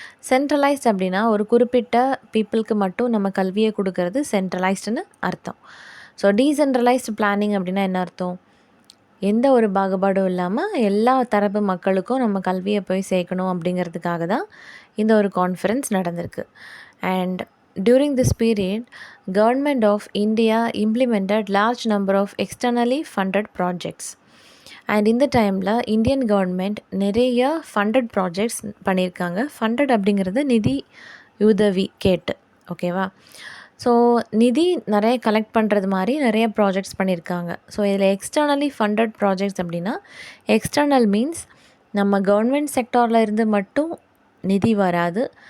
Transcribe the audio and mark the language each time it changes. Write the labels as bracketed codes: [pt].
[ta] Centralised அப்படின்னா ஒரு குறிப்பிட்ட பீப்புளுக்கு மட்டும் நம்ம கல்வியை கொடுக்கறது சென்ட்ரலைஸ்டுன்னு அர்த்தம். ஸோ டீசென்ட்ரலைஸ்டு பிளானிங் அப்படின்னா என்ன அர்த்தம்? எந்த ஒரு பாகுபாடும் இல்லாமல் எல்லா தரப்பு மக்களுக்கும் நம்ம கல்வியை போய் சேர்க்கணும் அப்படிங்கிறதுக்காக தான் இந்த ஒரு கான்ஃபரன்ஸ் நடந்திருக்கு. [en] And during this period, Government of India implemented large number of externally funded projects. [ta] And இந்த டைமில் இந்தியன் கவர்மெண்ட் நிறைய ஃபண்டட் ப்ராஜெக்ட்ஸ் பண்ணியிருக்காங்க. ஃபண்டட் அப்படிங்கிறது நிதி உதவி கேட்டு, ஓகேவா? ஸோ நிதி நிறைய கலெக்ட் பண்ணுறது மாதிரி நிறைய ப்ராஜெக்ட்ஸ் பண்ணியிருக்காங்க. ஸோ இதில் எக்ஸ்டர்னலி ஃபண்டட் ப்ராஜெக்ட்ஸ் அப்படின்னா, எக்ஸ்டர்னல் மீன்ஸ் நம்ம கவர்மெண்ட் செக்டாரில் இருந்து மட்டும் நிதி வராது.